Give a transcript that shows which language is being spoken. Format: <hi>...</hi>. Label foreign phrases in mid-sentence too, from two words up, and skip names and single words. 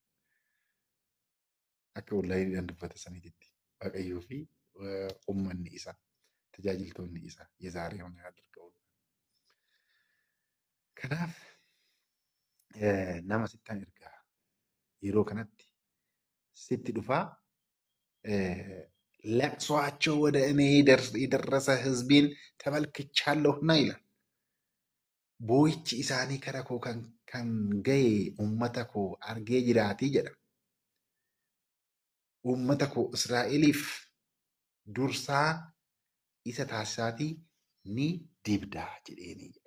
<om>Akka wallaayii dubbata saniitti waaqayyoo fi uummanni isaa tajaajiltoonni isaa yezaaree hunda argamu. Kanaaf nama sittan ergaa yeroo kanatti sitti dhufaa</om> <am>ለቅሷቸው ወደ እኔ የደረሰ ሕዝቤን ተመልክቻለሁና ይላል።</am> <om>Boo'ichi isaanii kara koo kan ga'e uummata koo argee jiraatii jedha. Uummata koo Israa'eliif dursaa isa taasisaatii ni dibdaa jedheenii jedha.</om>